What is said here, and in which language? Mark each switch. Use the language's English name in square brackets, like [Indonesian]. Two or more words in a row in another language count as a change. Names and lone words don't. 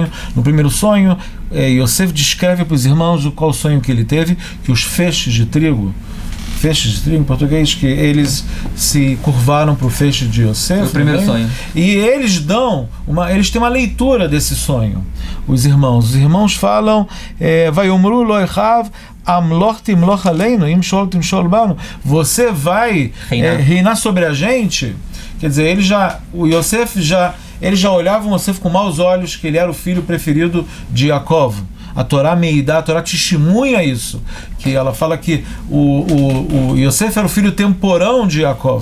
[Portuguese] No primeiro sonho, Yosef descreve para os irmãos qual sonho que ele teve, que os feixes de trigo em português, que eles se curvaram para o feixe de Yosef. O primeiro sonho. E eles têm uma leitura desse sonho. Os irmãos falam, [Hebrew] ויאמרו לו אחיו המלך תמלך עלינו אם משל תמשל בנו. [Portuguese] Você vai reinar sobre a gente. Quer dizer, eles já olhavam Yosef com maus olhos, que ele era o filho preferido de Yaakov. A Torá Meidá, a Torá testemunha isso, que ela fala que o Yosef era o filho temporão de Yaakov.